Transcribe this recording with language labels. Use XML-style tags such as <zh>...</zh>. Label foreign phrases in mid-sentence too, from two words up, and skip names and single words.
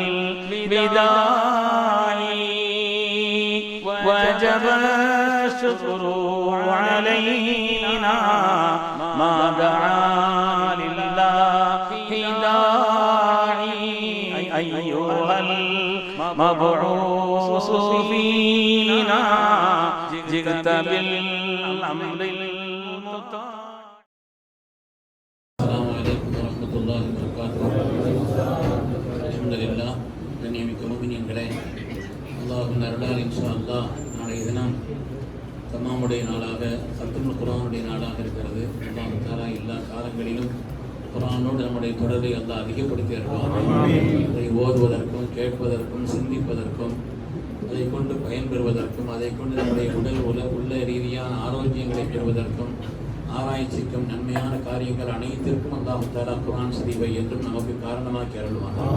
<ar>الوداع وجب الشكر علينا ما دعا لله داعي أيها المبعوث فينا جئت بالأمر المطاع. السلام عليكم ورحمة الله وبركاته. الحمد لله.</ar> <ta>கண்ணியமிக்க முஃமினீன்களே, அல்லாஹ்வின் அருளால்</ta> <ar>إن شاء الله</ar> <ta>நாளைய தினம் தமாமுடைய நாளாக சத்துல் குர்ஆனுடைய நாளாக இருக்கிறது.</ta> <ar>الله تعالى</ar> <ta>எல்லா காலங்களிலும் குர்ஆனோடு நம்முடைய தொடர்பை அல்லாஹ் அதிகப்படுத்தி வருவார். அதை ஓதுவதற்கும் கேட்பதற்கும் சிந்திப்பதற்கும் அதை கொண்டு பயன்பெறுவதற்கும் அதை கொண்டு நம்முடைய உள்ள ரீதியான ஆரோக்கியங்களை பெறுவதற்கும் ஆராய்ச்சிக்கும் நன்மையான காரியங்கள் அனைத்திற்கும்</ta> <ar>الله تعالى</ar> <ta>குர்ஆன் ஷரீஃபை என்றும் நமக்கு காரணமாக்கி அருள்வார்.</ta>